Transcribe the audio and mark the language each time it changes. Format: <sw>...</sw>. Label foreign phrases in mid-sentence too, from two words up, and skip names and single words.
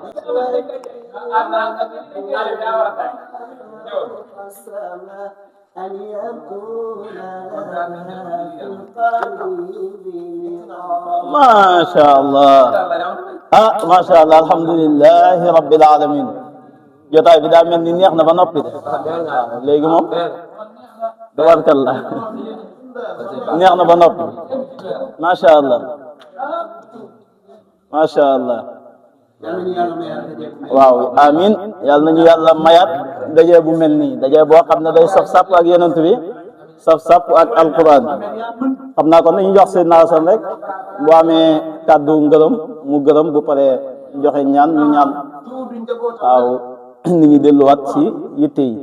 <ar>أن يكون لها في القريب ما شاء الله. ما شاء الله. الحمد لله رب العالمين.</ar> <wo>jotaay bi daa mel ni neex na ba noppi de léegi moom tabarakallah neex na ba noppi.</wo> <ar>ما شاء الله. ما شاء الله.</ar> <wo>waaw amin. yàlla nañu yàlla mayaat daje bu mel nii daje boo xam ne day saf sàpp ak yonent bi saf sàpp ak alquran. xam naa kon nañu jox seen naasan rek bu amee kàddu ngërëm mu gërëm bu paree joxe ñaan ñu ñaan waaw nit ñi delluwaat ci yitte yi.</wo>